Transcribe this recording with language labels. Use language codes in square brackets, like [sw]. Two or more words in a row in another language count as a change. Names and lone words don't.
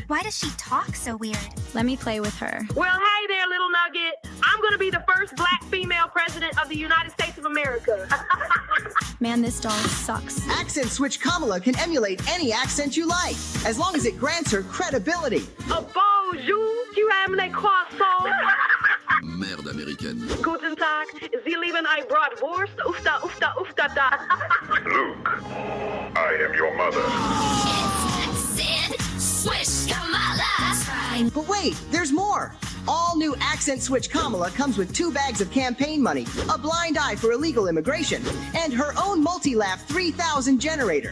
[en] Why does she talk so weird? Let me play with her. Well, hey there, little nugget. I'm gonna be the first black female president of the United States of America. Man, this doll sucks. Accent Switch Kamala can emulate any accent you like, as long as it grants her credibility. [fr] A bonjour, tu aimes les croissants? Merde américaine. [de] Guten Tag, Sie lieben ein Bratwurst? Ufta, ufta, ufta, da. [en] Luke, I am your mother. But wait, there's more. All new Accent Switch Kamala comes with 2 bags of campaign money, a blind eye for illegal immigration, and her own multi-laugh 3000 generator.